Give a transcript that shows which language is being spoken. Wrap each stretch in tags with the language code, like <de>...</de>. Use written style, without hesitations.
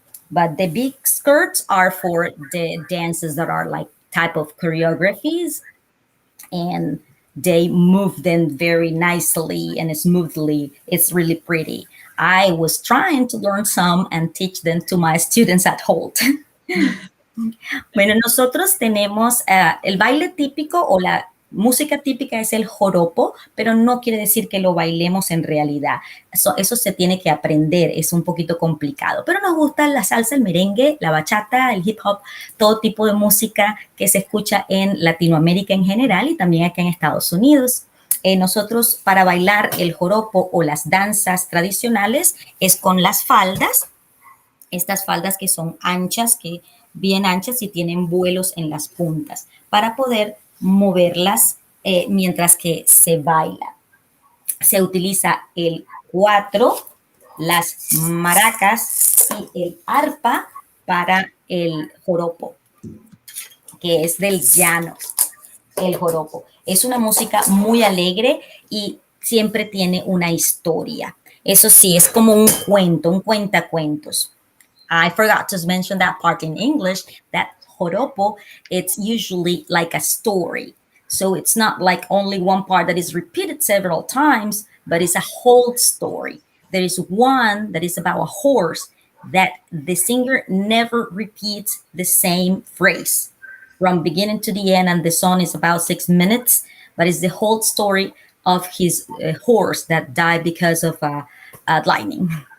<en>But the big skirts are for the dances that are like type of choreographies. And they move them very nicely and smoothly. It's really pretty. I was trying to learn some and teach them to my students at Holt.</en> <es>Bueno, nosotros tenemos el baile típico o la música típica es el joropo, pero no quiere decir que lo bailemos en realidad. Eso se tiene que aprender, es un poquito complicado. Pero nos gusta la salsa, el merengue, la bachata, el hip hop, todo tipo de música que se escucha en Latinoamérica en general y también acá en Estados Unidos. Nosotros para bailar el joropo o las danzas tradicionales es con las faldas, estas faldas que son anchas, bien anchas y tienen vuelos en las puntas para poder moverlas mientras que se baila. Se utiliza el cuatro, las maracas sí, el arpa para el joropo, que es del llano, el joropo. Es una música muy alegre y siempre tiene una historia. Eso sí, es como un cuento, un cuentacuentos.</es> <en>I forgot to mention that part in English, that joropo, it's usually like a story. So it's not like only one part that is repeated several times, but it's a whole story. There is one that is about a horse that the singer never repeats the same phrase from beginning to the end, and the song is about 6 minutes, but it's the whole story of his horse that died because of lightning.</en>